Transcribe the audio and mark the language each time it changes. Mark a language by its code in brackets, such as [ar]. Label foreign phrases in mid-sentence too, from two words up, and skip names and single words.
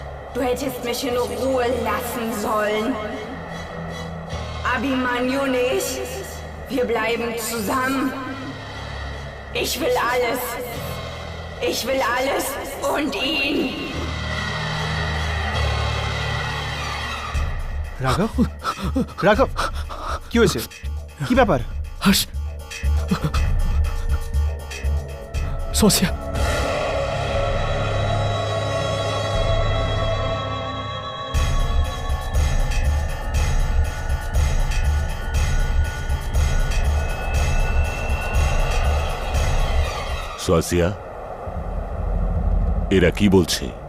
[de] Du hättest mich in Ruhe lassen sollen. Abhimanyu und ich, wir bleiben zusammen. Ich will alles. Ich will alles und ihn. [bn] রাঘব রাঘব কি হয়েছে কি ব্যাপার হর্ষ সোসিয়া সোয়াসিয়া, এরা কি বলছে?